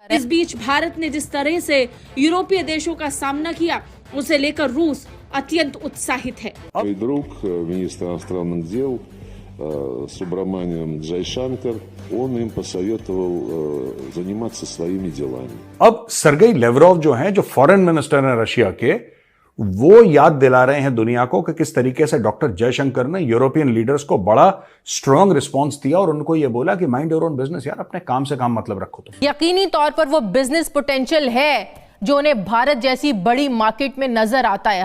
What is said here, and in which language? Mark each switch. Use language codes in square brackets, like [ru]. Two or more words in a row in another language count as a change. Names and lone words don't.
[hi] इस बीच भारत ने जिस तरह से यूरोपीय देशों का सामना किया, उसे लेकर रूस अत्यंत उत्साहित है। [ru] Мой друг, министр иностранных дел Субраманиан Джайшанкар, он им посоветовал заниматься своими делами. [hi] अब सरगेई लेवरोव जो हैं, जो [en] foreign minister [hi] हैं रशिया के, वो याद दिला रहे हैं दुनिया को कि किस तरीके से डॉक्टर जयशंकर ने [en] European leaders [hi] को बड़ा [en] strong response [hi] दिया और उनको ये बोला कि [en] mind your own business, [hi] यार अपने काम से काम मतलब रखो तुम। यकीनी तौर पर वो [en] business potential [hi] है जो उन्हें भारत जैसी बड़ी मार्केट में नजर आता है।